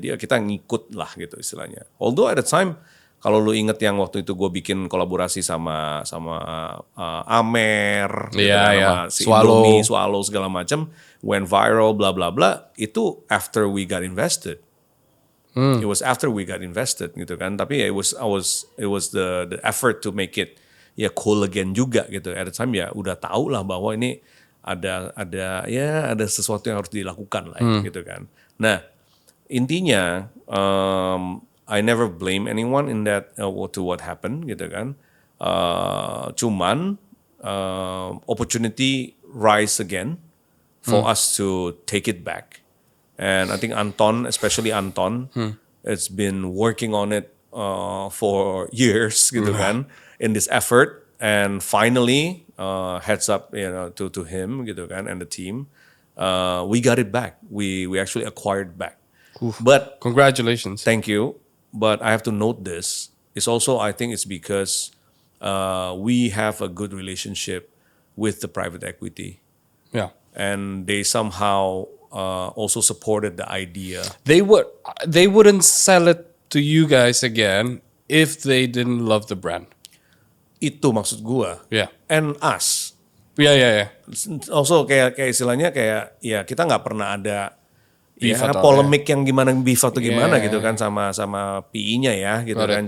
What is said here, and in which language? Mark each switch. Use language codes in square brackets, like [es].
[id] Jadi ya kita ngikut lah gitu istilahnya. [en] Although at the time [id] kalau lu inget yang waktu itu gue bikin kolaborasi sama Amer, sama si Indomie, Swallow segala macam, [en] went viral, [id] bla bla bla. [en] Itu after we got invested. It was after we got invested [id] gitu kan. Tapi ya [en] it was the effort to make it ya cool again juga gitu. At the time [id] ya udah tahu lah bahwa ini ada sesuatu yang harus dilakukan lah gitu kan. [en] Nah intinya I never blame anyone in that to what happened [id] gitu kan. Cuman [en] opportunity rise again for us to take it back. And I think Anton, especially Anton, has been working on it for years [id] gitu kan, [en] in this effort. And finally, heads up to him [id] gitu kan [en] and the team, we got it back. We actually acquired back. Oof. But congratulations. Thank you. But I have to note this. It's also, I think it's because we have a good relationship with the private equity. Yeah. And they somehow also supported the idea. They wouldn't sell it to you guys again if they didn't love the brand. [id] Itu maksud gua. [en] Yeah. And us. Yeah. Also [id] kayak istilahnya kayak ya kita nggak pernah ada polemik yang gimana beef atau gimana gitu kan sama PI-nya ya gitu kan.